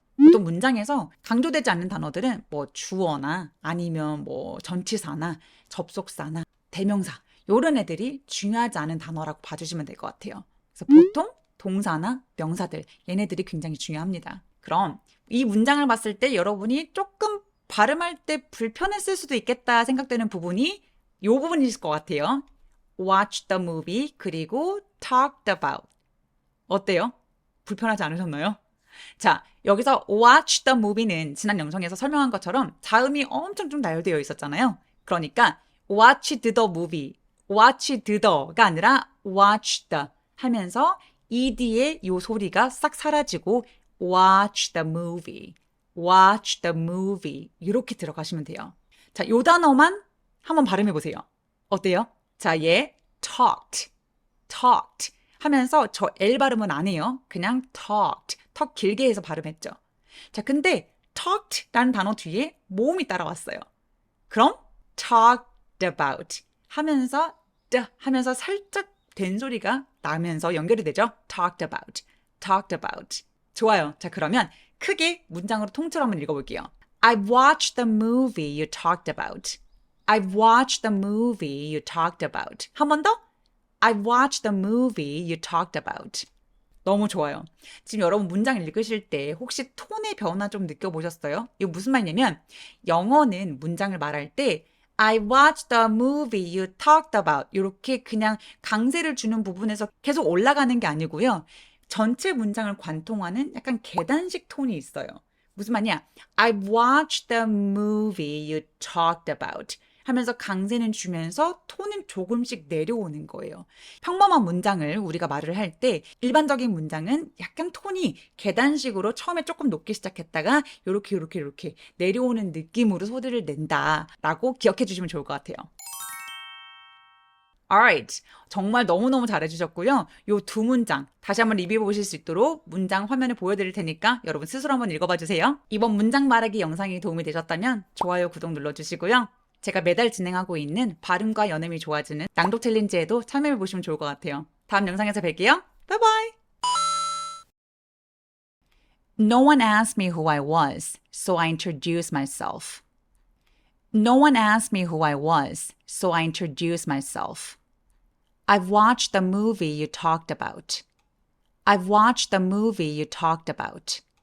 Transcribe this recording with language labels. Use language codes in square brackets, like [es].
[ko] 보통 문장에서 강조되지 않는 단어들은 뭐 주어나 아니면 뭐 전치사나 접속사나 대명사 이런 애들이 중요하지 않은 단어라고 봐주시면 될 것 같아요. 그래서 보통 동사나 명사들 얘네들이 굉장히 중요합니다. 그럼 이 문장을 봤을 때 여러분이 조금 발음할 때 불편했을 수도 있겠다 생각되는 부분이 이 부분이실 것 같아요. [en] Watch the movie [ko] 그리고 [en] talked about. [ko] 어때요? 불편하지 않으셨나요? 자, 여기서 [en] watch the movie [ko] 는 지난 영상에서 설명한 것처럼 자음이 엄청 좀 나열되어 있었잖아요. 그러니까 [en] watch the movie, watch the가 아니라 watch the 하면서 ed의 이 소리가 싹 사라지고 watch the movie, [ko] watch the movie 이렇게 들어가시면 돼요. 자, 요 단어만 한번 발음해 보세요. 어때요? 자, 얘 [en] talked, talked [ko] 하면서 저 L 발음은 안 해요. 그냥 [en] talked, [ko] 턱 길게 해서 발음했죠. 자, 근데 talked라는 단어 뒤에 모음이 따라왔어요. 그럼 [en] talked about [ko] 하면서 하면서 살짝 된 소리가 나면서 연결이 되죠. [en] talked about, talked about. [ko] 좋아요. 자, 그러면 크게 문장으로 통째로 한번 읽어볼게요. [en] I've watched the movie you talked about. I've watched the movie you talked about. [ko] 한 번 더. [en] I've watched the movie you talked about. [ko] 너무 좋아요. 지금 여러분 문장 읽으실 때 혹시 톤의 변화 좀 느껴보셨어요? 이거 무슨 말이냐면 영어는 문장을 말할 때 [en] I watched the movie you talked about. [ko] 이렇게 그냥 강세를 주는 부분에서 계속 올라가는 게 아니고요. 전체 문장을 관통하는 약간 계단식 톤이 있어요. 무슨 말이야? [en] I watched the movie you talked about. [ko] 하면서 강세는 주면서 톤은 조금씩 내려오는 거예요. 평범한 문장을 우리가 말을 할 때 일반적인 문장은 약간 톤이 계단식으로 처음에 조금 높게 시작했다가 요렇게 내려오는 느낌으로 소리를 낸다라고 기억해 주시면 좋을 것 같아요. [en] Alright. [ko] 정말 너무너무 잘해주셨고요. 요 두 문장 다시 한번 리뷰해 보실 수 있도록 문장 화면에 보여드릴 테니까 여러분 스스로 한번 읽어봐 주세요. 이번 문장 말하기 영상이 도움이 되셨다면 좋아요, 구독 눌러주시고요. 제가 매달 진행하고 있는 발음과 연음이 좋아지는 낭독 챌린지에도 참여해 보시면 좋을 것 같아요. 다음 영상에서 뵐게요. 바이바이! [en] No one asked me who I was, so I introduced myself. No one asked me who I was, so I introduced myself. I've watched the movie you talked about. I've watched the movie you talked about.